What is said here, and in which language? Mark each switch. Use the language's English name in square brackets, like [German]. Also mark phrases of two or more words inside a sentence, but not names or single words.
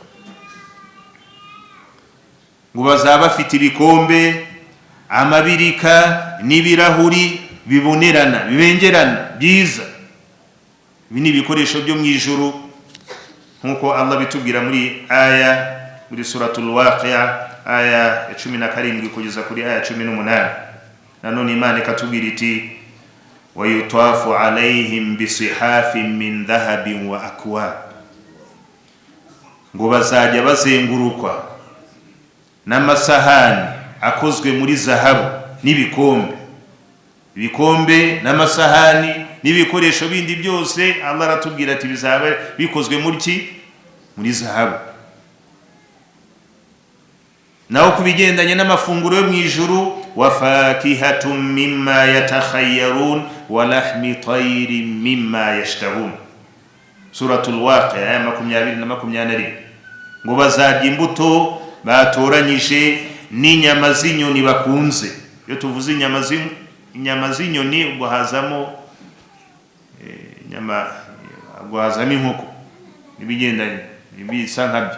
[Kinyarwanda] Ngo bazaba bafite ibikombe, amabirika n'ibirahuri bibonerana, bibengerana, byiza. Ibi ni ibikoresho byo mu ijuru nkuko Allah bitubwira muri aya, muri suratul Waqi'a aya 17 kugeza kuri aya 18. Nanone Imana ikatubwira iti [Arabic] ويطاف عليهم بصحاف من ذهب وأكواب, [Kinyarwanda] ngo bazajya bazengurukwa n'amasahani akozwe muri zahabu n'ibikombe. Ibikombe n'amasahani n'ibikoresho bindi byose Allah aratubwira ati bizaba bikozwe muri zahabu. Naho kubigendanye n'amafunguro yo mwijuru, [Arabic] وفاكهة مما يتخيرون ولحم طير مما يشتهون. [Kinyarwanda] Suratul Waqi'a aya 20 na 21. Ngo bazarya imbuto batoranyije n'inyama z'inyoni bakunze. Iyo tuvuze inyama z'inyoni ubwo hazamo hazamo inkoko nibigendanye bisa nkabyo.